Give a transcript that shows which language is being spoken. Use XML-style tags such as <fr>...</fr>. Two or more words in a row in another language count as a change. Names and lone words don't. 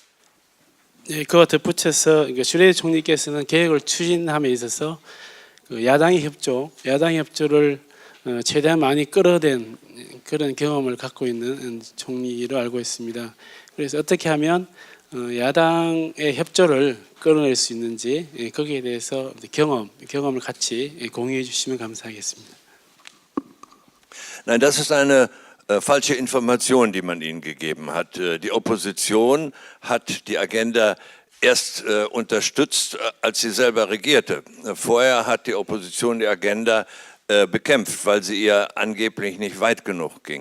<ko>네, 그와 덧붙여서 슈레더 총리께서는 계획을 추진함에 있어서 야당의 협조를 최대한 많이 끌어댄 그런 경험을 갖고 있는 총리로 알고 있습니다. 그래서 어떻게 하면 야당의 협조를 끌어낼 수 있는지 거기에 대해서 경험을 같이 공유해 주시면 감사하겠습니다.</ko> <de>Nein, das ist eine falsche Information, die man Ihnen gegeben hat. Die Opposition hat die Agenda erst unterstützt, als sie selber regierte. Vorher hat die Opposition die Agenda bekämpft, weil sie ihr angeblich nicht weit genug ging.</de>